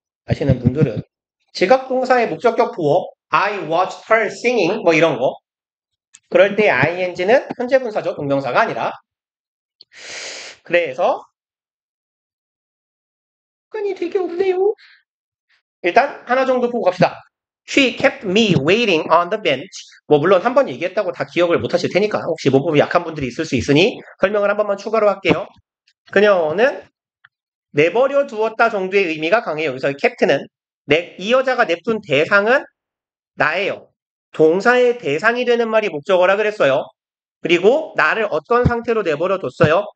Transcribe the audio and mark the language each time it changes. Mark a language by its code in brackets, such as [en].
[ko] 아시는 분들은 지각동사의 목적격 보어 [en] I watched her singing [ko] 뭐 이런 거 그럴 때 ing는 현재 분사죠. 동명사가 아니라 그래서 끈이 되게 없네요. 일단 하나 정도 보고 갑시다. [en] She kept me waiting on the bench. [ko] 뭐 물론 한 번 얘기했다고 다 기억을 못 하실 테니까 혹시 문법이 약한 분들이 있을 수 있으니 설명을 한 번만 추가로 할게요. 그녀는 내버려 두었다 정도의 의미가 강해요. 여기서 캡트는 이 여자가 냅둔 대상은 나예요. 동사의 대상이 되는 말이 목적어라 그랬어요. 그리고 나를 어떤 상태로 내버려 뒀어요?